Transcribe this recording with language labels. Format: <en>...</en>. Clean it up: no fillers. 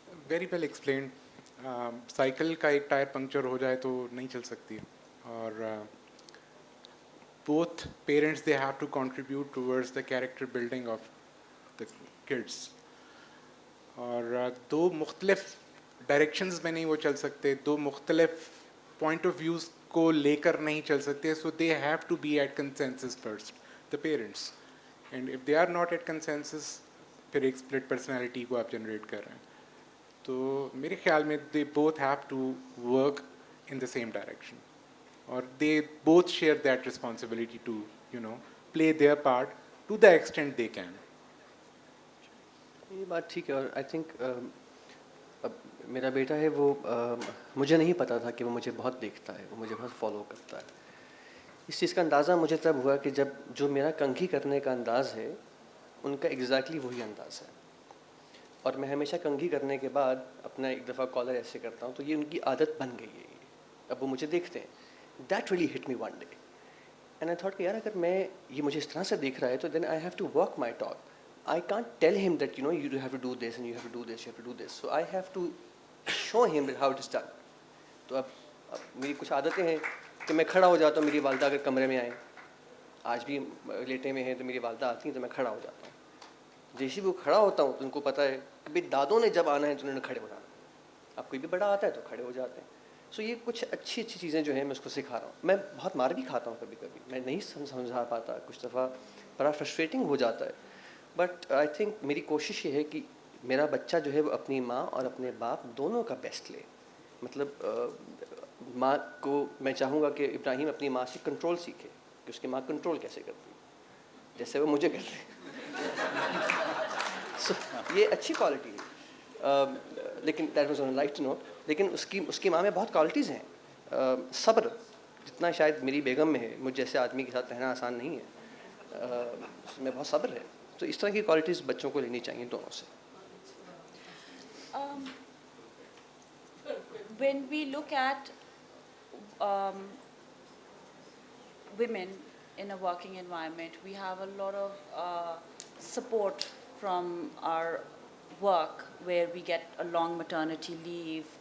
<en>Very well explained.</en> <ur>Cycle کا ایک tyre puncture ہو جائے تو نہیں چل سکتی,</ur> <en>اور both parents, they have to contribute towards the character building of the kids.</en> <ur>اور دو مختلف ڈائریکشنز میں نہیں وہ چل سکتے, دو مختلف پوائنٹ آف ویوز کو لے کر نہیں چل سکتے.</ur> <en>so they have to be at consensus first, the parents, and if they are not at consensus</en> <ur>پھر ایک اسپلٹ پرسنالٹی کو آپ جنریٹ کر رہے ہیں. تو میرے خیال میں</ur> <en>They both have to work in the same direction, اور they both share that responsibility to play their part to the extent they can.</en> <ur>یہ بات ٹھیک ہے, اور</ur> <en>I think</en> <ur>اب میرا بیٹا ہے وہ مجھے نہیں پتا تھا کہ وہ مجھے بہت دیکھتا ہے, وہ مجھے بہت فالو کرتا ہے. اس چیز کا اندازہ مجھے تب ہوا کہ جب جو میرا کنگھی کرنے کا انداز ہے ان کا ایگزیکٹلی وہی انداز ہے, اور میں ہمیشہ کنگھی کرنے کے بعد اپنا ایک دفعہ کالر ایسے کرتا ہوں, تو یہ ان کی عادت بن گئی ہے. اب وہ مجھے دیکھتے ہیں.</ur> <en>that really hit me one day, and I thought</en> <ur>کہ یار اگر میں یہ مجھے اس طرح سے دیکھ رہا ہے تو</ur> <en>Then I have to work my talk. I can't tell him that, you have to do this and you have to do this, you have to do this. So I have to show him how it is done.</en> <ur>تو اب میری کچھ عادتیں ہیں کہ میں کھڑا ہو جاتا ہوں, میری والدہ اگر کمرے میں آئیں, آج بھی لیٹے میں ہیں تو میری والدہ آتی ہیں تو میں کھڑا ہو جاتا ہوں. جیسے بھی وہ کھڑا ہوتا ہوں تو ان کو پتہ ہے کہ بھائی دادوں نے جب آنا ہے تو انہوں نے کھڑے ہونا. اب کوئی بھی بڑا آتا ہے تو کھڑے ہو جاتے ہیں. سو یہ کچھ اچھی چیزیں جو ہیں میں اس کو سکھا رہا ہوں. میں بہت مار بھی کھاتا ہوں کبھی کبھی, میں نہیں سمجھا پاتا, کچھ دفعہ بڑا فرسٹریٹنگ ہو جاتا ہے.</ur> <en>but I think</en> <ur>میری کوشش یہ ہے کہ میرا بچہ جو ہے وہ اپنی ماں اور اپنے باپ دونوں کا بیسٹ لے. مطلب ماں کو میں چاہوں گا کہ ابراہیم اپنی ماں سے کنٹرول سیکھے کہ اس کی ماں کنٹرول کیسے کرتی ہے جیسے وہ مجھے کرتے ہیں.</ur> <en>So,</en> <ur>یہ اچھی کوالٹی ہے. لیکن</ur> <en>That was on light note.</en> <ur>لیکن اس کی ماں میں بہت کوالٹیز ہیں. صبر جتنا شاید میری بیگم میں ہے, مجھ جیسے آدمی کے ساتھ رہنا آسان نہیں ہے, اس میں بہت صبر ہے. تو اس طرح کی کوالٹیز بچوں کو لینی چاہیے دونوں سے.</ur> <en>Um, when we look at women in a working environment, we have a lot of support from our work where we get a long maternity leave.</en>